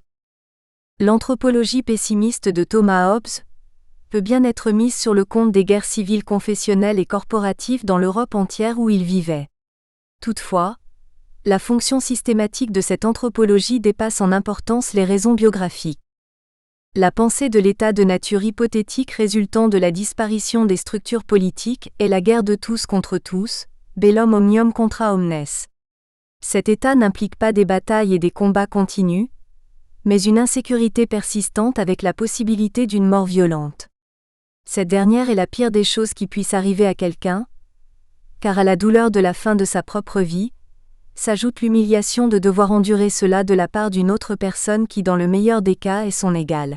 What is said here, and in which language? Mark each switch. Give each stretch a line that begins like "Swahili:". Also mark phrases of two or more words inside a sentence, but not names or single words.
French: L'anthropologie pessimiste de Thomas Hobbes peut bien être mise sur le compte des guerres civiles confessionnelles et corporatives dans l'Europe entière où il vivait. Toutefois, la fonction systématique de cette anthropologie dépasse en importance les raisons biographiques. La pensée de l'état de nature hypothétique résultant de la disparition des structures politiques est la guerre de tous contre tous,
Latin: bellum omnium contra omnes.
French: Cet état n'implique pas des batailles et des combats continus, mais une insécurité persistante avec la possibilité d'une mort violente. Cette dernière est la pire des choses qui puissent arriver à quelqu'un, car à la douleur de la fin de sa propre vie, s'ajoute l'humiliation de devoir endurer cela de la part d'une autre personne qui dans le meilleur des cas est son égale.